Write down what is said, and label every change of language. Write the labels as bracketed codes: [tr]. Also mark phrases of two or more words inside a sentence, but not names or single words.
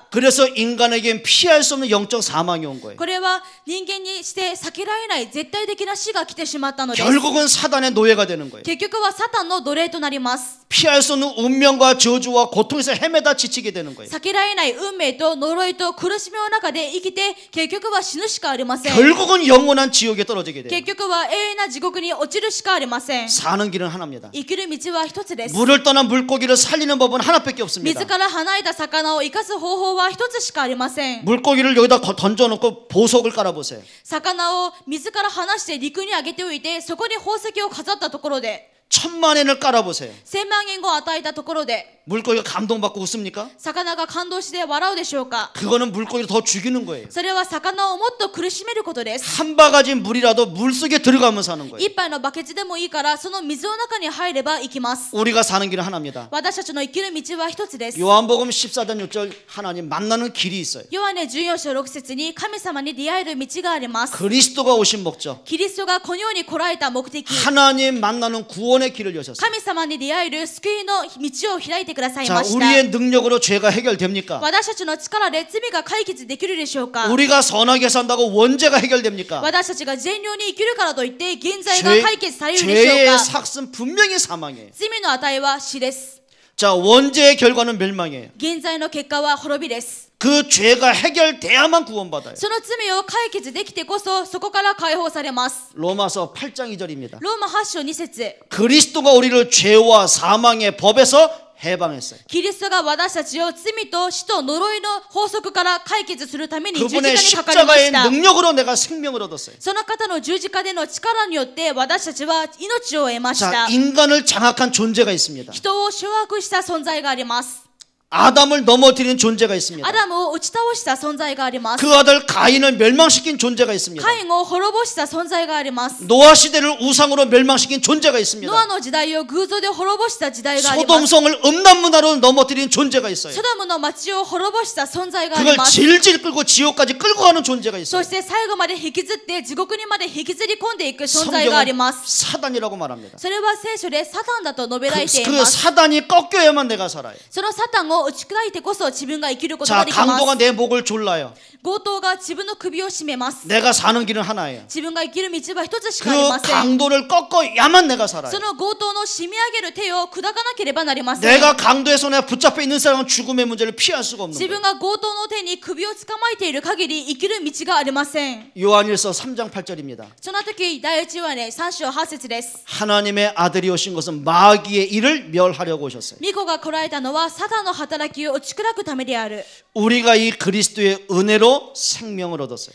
[ko] 그래서 인간에겐 피할 수 없는 영적 사망이 온 거예요. [ja] これは人間にして避けられない絶対的な死が来てしまったのです。 [ko] 결국은 사단의 노예가 되는 거예요. [ja] 結局はサタンの奴隷となります。 [ko] 피할 수 없는 운명과 저주와 고통에서 헤매다 지치게 되는 거예요. [ja] 避けられない運命と呪いと苦しみの中で生きて結局は死ぬしかありません。 [ko] 결국은 영원한 지옥에 떨어지게 돼요. [ja] 結局は永遠な地獄に落ちるしかありません。 [ko] 사는 길은 하나입니다. [ja] 生きる道は一つです。 [ko] 물을 떠난 물고기를 살리는 법은 하나밖에 없습니다. [ja] 水から離れた魚を生かす方法は一つしかありません。 [ko] 물고기를 여기다 던져놓고 보석을 깔아보세요. [ja] 魚を水から離して陸に上げておいてそこに宝石を飾ったところで [ko] 10,000,000엔을 깔아보세요. [ja] 1000 万円を与えたところで [ko] 물고기가 감동받고 웃습니까? [ja] 魚が感動して笑うでしょうか。 [ko] 그거는 물고기를 더 죽이는 거예요. [ja] それは魚をもっと苦しめることです。 [ko] 한 바가지 물이라도 물속에 들어가면 사는 거예요. [ja] 一杯のバケツでもいいからその水の中に入れば生きます。 [ko] 우리가 사는 길은 하나입니다. [ja] 私たちの生きる道は一つです。 [ko] 요한복음 14장 6절 하나님 만나는 길이 있어요. [ja] ヨハネ14章6節に神様に出会える道があります。 [ko] 그리스도가 오신 목적, [ja] キリストがこの世に来られた目的、 [ko] 하나님 만나는 구원의 길을 여셨어요. [ja] 神様に出会える救いの道を開いてください [ko] 자, [ja] ました。 [ko] 우리의 능력으로 죄가 해결됩니까? [ja] 私たちの力で罪が解決できるでしょうか。 [ko] 우리가 선하게 산다고 원죄가 해결됩니까? [ja] 私たちが善良に生きるからといって現在が解決されるでしょう [ko] 죄의 [ja] か。 [ko] 삭은 분명히 사망이에요. [ja] 罪の値は死です。 [ko] 자, 원죄의 결과는 멸망이에요. [ja] 現在の結果は滅びです。 [ko] 그 죄가 해결돼야만 구원받아요. [ja] その罪を解決できてこそそこから解放されます。 [ko] 로마서 8장 2절입니다. [ja] ローマ8章2節 [ko] 그리스도가 우리를 죄와 사망의 법에서 해방했어요. [ja] キリストが私たちを罪と死と呪いの法則から解決するために十字架 [ko] 그분의 [ja] にかかりま [ko] 십자가의 [ja] した。 [ko] 능력으로 내가 생명을 얻었어요. [ja] その方の十字架での力によって私たちは命を得まし [ko] 자, [ja] た。 [ko] 인간을 장악한 존재가 있습니다. [ja] 人を掌握した存在があります。 [ko] 아담을 넘어뜨린 존재가 있습니다. [ja] アダムを打ち倒した存在があります。 [ko] 그 아들 가인을 멸망시킨 존재가 있습니다. [ja] カインを滅ぼした存在があります。 [ko] 노아 시대를 우상으로 멸망시킨 존재가 있습니다. [ja] ノアの時代を偶像で滅ぼした時代があります。 [ko] 소돔성을 음란문화로 넘어뜨린 존재가 있어요. [ja] ソドムの町を滅ぼした存在があり [ko] 그걸 [ja] ます。 [ko] 질질 끌고 지옥까지 끌고 가는 존재가 [ja] そ [ko] 있어요. [ja] して最後まで引きずって地獄にまで引きずり込んでいく存在があります。 [ko] 사단이라고 말합니다. [ja] それは聖書でサタンだと述べられてい [ko] 그 [ja] ます。 [ko] 사단이 꺾여야만 내가 살아요. [ja] そのサタンを打ち砕いてこそ自分が生きることが [ko] 자, [ja] できます。 [ko] 강도가 내 목을 졸라요. [ja] 強盗が自分の首を絞めます。 [ko] 내가 사는 길은 하나예요. [ja] 自分が生きる道は一つしかありま [ko] 그 [ja] せん。 [ko] 강도를 꺾어야만 내가 살아요. [ja] その強盗の締め上げる手を砕かなければなりません。 [ko] 내가 강도의 손에 붙잡혀 있는 사람은 죽음의 문제를 피할 수가 없는 [ja] 自 [ko] 거예요. [ja] 分が強盗の手に首を捕まえている限り生きる道がありません。 [ko] 요한일서 3장 8절입니다. [ja] その時第一話ね3章8節です。 [ko] 하나님의 아들이 오신 것은 마귀의 일을 멸하려고 오셨어요. [ja] 巫女が来られたのはサタンの働きを打ち砕くためである。 [ko] 우리가 이 그리스도의 은혜로 생명을 얻었어요.